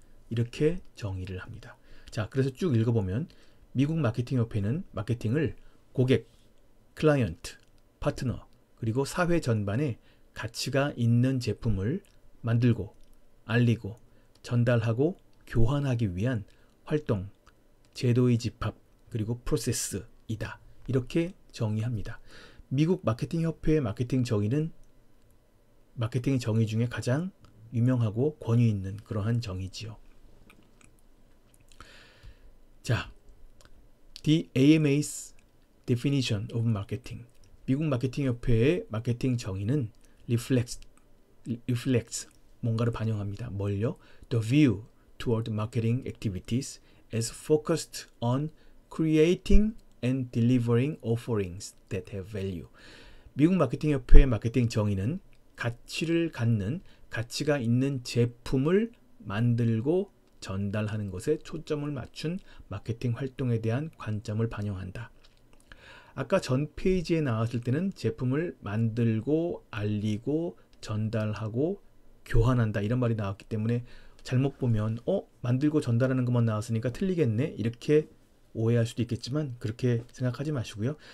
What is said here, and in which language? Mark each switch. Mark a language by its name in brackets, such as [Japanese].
[Korean] 이렇게 정의를 합니다. 자, 그래서 쭉 읽어보면 미국 마케팅 협회는 마케팅을 고객, 클라이언트, 파트너, 그리고 사회 전반에 가치가 있는 제품을 만들고, 알리고, 전달하고, 교환하기 위한 활동, 제도의 집합, 그리고 프로세스이다. 이렇게 정의합니다. 미국 마케팅 협회의 마케팅 정의는 마케팅 정의 중에 가장 유명하고 권위 있는 그러한 정의지요. [English] 자, The AMA's definition of marketing. [Korean] 미국 마케팅 협회의 마케팅 정의는 reflects 뭔가를 반영합니다. 뭘요? [English] The view toward marketing activities as focused on creating and delivering offerings that have value. [Korean] 미국 마케팅 협회의 마케팅 정의는 가치를 갖는, 가치가 있는 제품을 만들고 전달하는 것에 초점을 맞춘 마케팅 활동에 대한 관점을 반영한다. 아까 전 페이지에 나왔을 때는 제품을 만들고 알리고 전달하고 교환한다 이런 말이 나왔기 때문에 잘못 보면 만들고 전달하는 것만 나왔으니까 틀리겠네 이렇게 오해할 수도 있겠지만 그렇게 생각하지 마시고요.